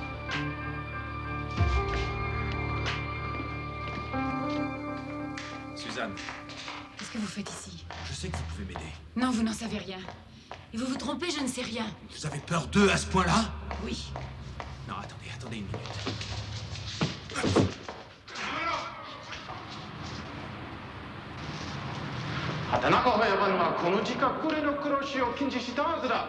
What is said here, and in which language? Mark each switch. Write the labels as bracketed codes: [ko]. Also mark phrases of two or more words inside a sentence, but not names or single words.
[fr] Suzanne, Qu'est-ce que vous faites ici? je sais que vous pouvez m'aider. Non, vous n'en savez rien. Et vous vous trompez, je ne sais rien. Vous avez peur d'eux à ce point-là? Oui. Non, attendez une minute. [ja] 畑中法野番はこの近くでの殺しを禁止したはずだ。